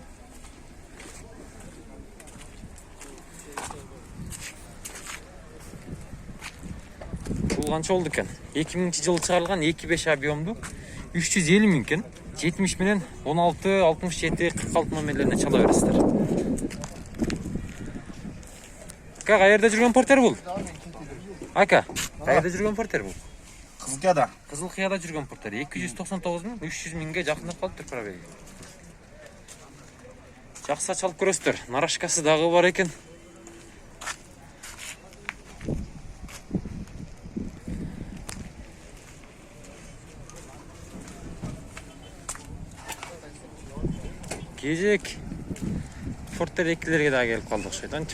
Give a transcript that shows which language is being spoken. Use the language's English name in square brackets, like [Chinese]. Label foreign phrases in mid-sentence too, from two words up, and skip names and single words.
[Kyrgyz] Бул канча болду экен? 2000 жылы чыгарылган 2.5 объемду 350 000 экен. 70 менен 16 67 46 номерлерине чала бересиздер. [Uzbek] Aka qayerda [Kyrgyz] жүрген портер бул? [Uzbek] Aka, qayerda [Kyrgyz] жүрген портер бул? Кызылкияда. Кызылкыяда жүрген портер 299 мың 300 миңге жакындап калыптыр пробеги. Жакса чалып көрөсүздөр. Нарашкасы дагы бар экен. Кезек портер 2-лерге дагы келип калдык окшойт антип.